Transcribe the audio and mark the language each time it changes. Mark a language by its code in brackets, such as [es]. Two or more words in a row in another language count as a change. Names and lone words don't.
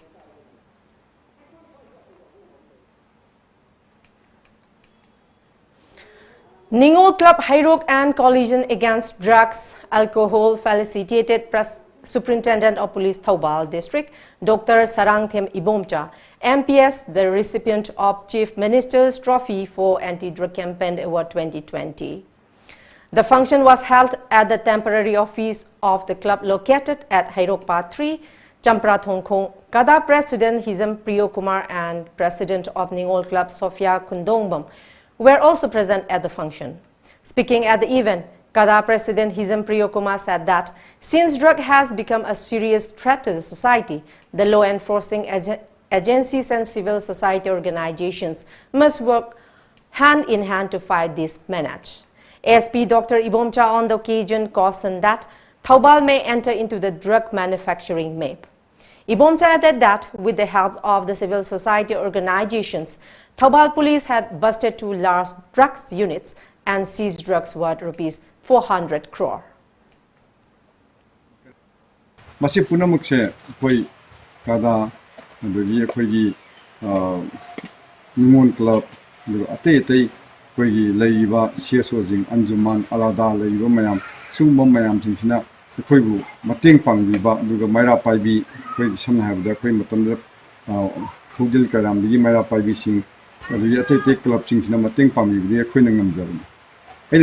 [en] Ningol Club High Rock and Coalition Against Drugs, Alcohol felicitated Superintendent of Police Thoubal District, Dr. Sarangthem Ibomcha, MPS, the recipient of Chief Minister's Trophy for Anti-Drug Campaign Award 2020. The function was held at the temporary office of the club located at Hairok Part 3, Champra Thongkhong. Kada President Hizam Priyo Kumar and President of Ningol Club Sophia Kundongbam were also present at the function. Speaking at the event, Kada President Hizam Priyo Kumar said that since drug has become a serious threat to the society, the law enforcing agencies and civil society organizations must work hand in hand to fight this menace. ASP Dr. Ibomcha on the occasion cautioned that Thoubal may enter into the drug manufacturing map. Ibomcha added that with the help of the civil society organizations, Thoubal police had busted 2 large drugs units and seized drugs worth rupees 400 crore. [mni] Masi punamuk se koi kada dogi koi Nimon Club ate koi leiba CSO jing anjuman alada leiba mayam sumba mayam singsina koi bu mateng pangbiba duga maira paibi koi samna habda koi matamda khudil karam bi maira paibi sing dogi ate club singsina mateng pangbi koi nangam jarum aina